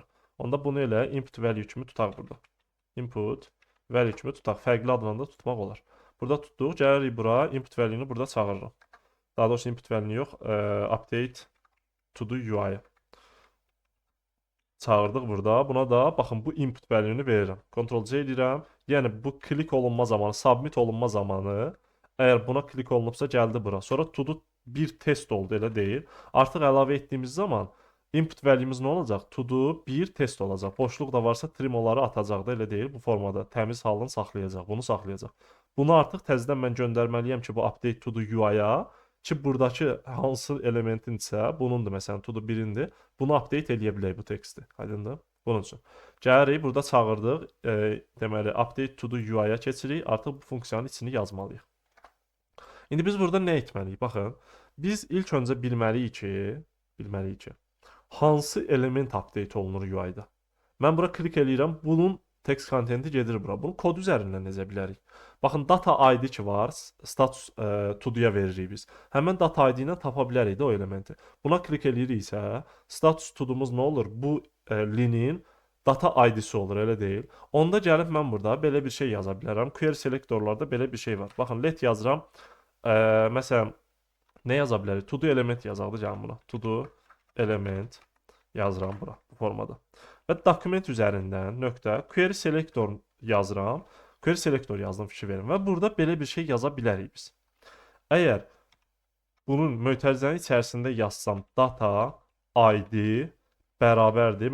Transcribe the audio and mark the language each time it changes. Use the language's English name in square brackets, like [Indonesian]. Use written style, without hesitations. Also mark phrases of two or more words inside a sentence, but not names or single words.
[Azerbaijani] Onda bunu elə [English] input value [Azerbaijani] kimi tutaq burada. [English] Input value [Azerbaijani] kimi tutaq. Fərqli adla da tutmaq olar. Burada tutduq. Gəlirik bura. [English] Input value-nu [Azerbaijani] burada çağırırım. Daha doğrusu [English] input value [Azerbaijani] yox. [English] Update to do UI [Azerbaijani] çağırdıq burada. Buna da baxın bu [English] input value-nu [Azerbaijani] verirəm. Ctrl-C edirəm. Yəni bu klik olunma zamanı, submit olunma zamanı əgər buna klik olunubsa gəldi bura. Sonra to-do bir test oldu, elə deyil. Artıq əlavə etdiyimiz zaman [English] input value-miz [Azerbaijani] nə olacaq? To-do bir test olacaq. Boşluq da varsa trim onları atacaq da, elə deyil. Bu formada təmiz halını saxlayacaq. Bunu saxlayacaq. Bunu artıq təzədən mən göndərməliyəm ki, bu [English] update to-do UI-ya [Azerbaijani] ki, buradakı hansı elementinsə, bunundur məsələn to-do birindir. Bunu update eləyə bilək bu teksti. Aydındır? Bunun üçün. Gəlirik, burada çağırdıq. Deməli, [English] update to do UI-ya keçirik. [Azerbaijani] Artıq bu funksiyanın içini yazmalıyıq. İndi biz burada nə etməliyik? Baxın, biz ilk öncə bilməliyik ki, hansı element update olunur UI-da. Mən bura klik eləyirəm, bunun [English] text kontenti [Azerbaijani] gedir bura. Bunu kod üzərindən necə bilərik? Baxın, [English] data ID [Azerbaijani] ki var, [English] status to-do-ya [Azerbaijani] veririk biz. Həmən [English] data ID [Azerbaijani] ilə tapa bilərik də o elementi. Buna klik eləyiriksə, [English] status to-do-muz [Azerbaijani] nə olur? Bu linin [English] data ID-si [Azerbaijani] olur, elə deyil. Onda gəlib mən burada belə bir şey yaza bilərəm. [English] Query selektorlarda [Azerbaijani] belə bir şey var. Baxın, let yazıram. Məsələn, nə yaza bilərik? [English] To-do element [Azerbaijani] yazaqdı gəlin buna. [English] To-do element [Azerbaijani] yazıram bura, bu formada. Və dokument üzərindən nöqtə [English] query selektor [Azerbaijani] yazıram. [English] Query selektor [Azerbaijani] yazdım, fikir verin. Və burada belə bir şey yaza bilərik biz. Əgər bunun mötərizənin içərisində yazsam [English] data ID [Azerbaijani] bərabərdir.